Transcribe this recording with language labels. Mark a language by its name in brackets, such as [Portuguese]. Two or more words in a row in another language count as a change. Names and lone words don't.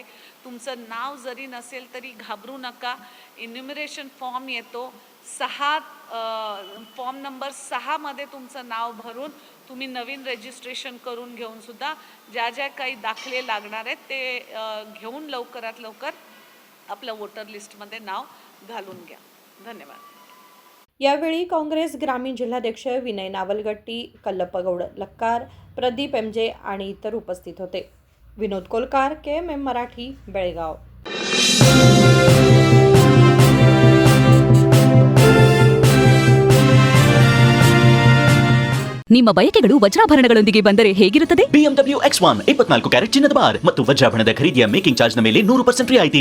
[Marathi] तुमचं नाव जरी नसेल तरी घाबरू नका, [English] enumeration form [Marathi] येतो, [English] form number [Marathi] 6 मध्ये तुमचं नाव भरून तुम्ही नवीन रजिस्ट्रेशन करून घेऊन सुद्धा ज्या काही दाखले लागणार आहेत ते घेऊन लवकरात लवकर आपलं वोटर लिस्टमध्ये नाव घालून घ्या। धन्यवाद। यावेळी काँग्रेस ग्रामीण जिल्हाध्यक्ष विनय नावलगट्टी, कल्लप्पगौड लक्कार, प्रदीप MJ आणि इतर उपस्थित होते। विनोद कोलकार, KMM मराठी, बेळगाव। [Kannada] ನಿಮ್ಮ ಬಯಕೆಗಳು ವಜ್ರಾಭರಣಗಳೊಂದಿಗೆ ಬಂದರೆ ಹೇಗಿರುತ್ತದೆ? BMW X1 24 ಕ್ಯಾರೆಟ್ ಚಿನ್ನದ ಬಾರ್ ಮತ್ತು ವಜ್ರಾಭರಣದ ಖರೀದಿಯ [English] making charge [Kannada] ನ ಮೇಲೆ 100% ರಿಯಾಯಿತಿ।